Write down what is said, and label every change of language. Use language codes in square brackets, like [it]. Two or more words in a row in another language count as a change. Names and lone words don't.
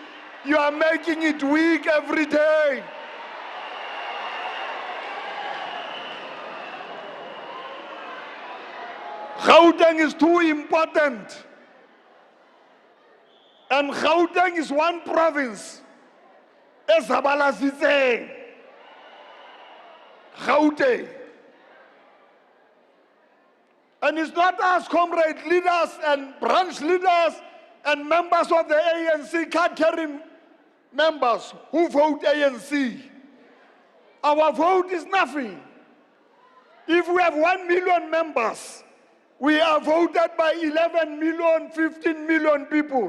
[en] You are making it weak every day. Gauteng is too important. And Gauteng is one province. [zu] Ezabalazitseng. Gauteng. [en] And it's not us, comrade leaders and branch leaders and members of the ANC, card-carrying members who vote ANC. Our vote is nothing. If we have 1 million members, we are voted by 11 million, 15 million people.